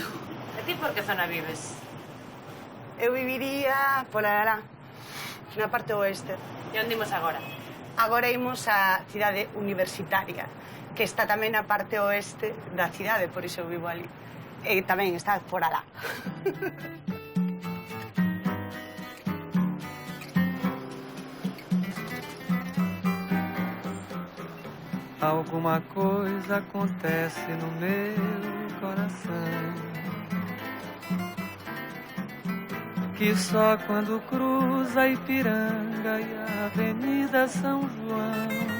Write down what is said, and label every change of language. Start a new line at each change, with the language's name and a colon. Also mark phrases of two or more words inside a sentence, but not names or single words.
Galician: E ti por que zona vives? Eu viviría por Ará, na parte oeste. E onde imos agora? Agora imos á cidade universitaria, que está tamén na parte oeste da cidade, por iso eu vivo ali. E tamén está por Ará.
Portuguese: Alguma coisa acontece no meu coração, que só quando cruza Ipiranga e a Avenida São João